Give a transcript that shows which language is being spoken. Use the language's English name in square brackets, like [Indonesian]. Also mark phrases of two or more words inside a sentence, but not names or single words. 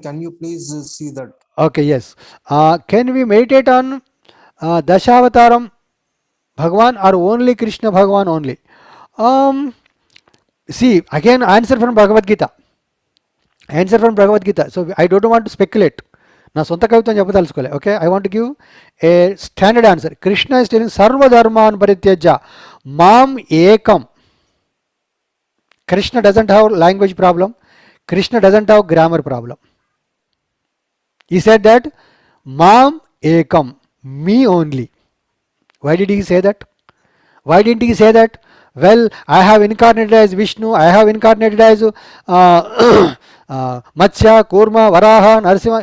[English] Can you please see that? Okay, yes. Can we meditate on Dashavataram Bhagwan or only Krishna Bhagwan only? See, again, answer from Bhagavad-Gita. So I don't want to speculate. [Telugu] నా సొంత కవిత్వం చెప్పదలుచుకోలే. [English] Okay, I want give a standard answer. [Sanskrit] కృష్ణ [English] is telling [Sanskrit] సర్వధర్మాన్ పరిత్యజ్య మాం ఏకం. [English] Krishna doesn't have language problem. Krishna doesn't have grammar problem. He said that [Sanskrit] माम् एकम्, [English] me only. Why did he say that? Why didn't he say that? Well, I have incarnated as Vishnu, I have incarnated as Matsya, Kurma, Varaha, Narasimha.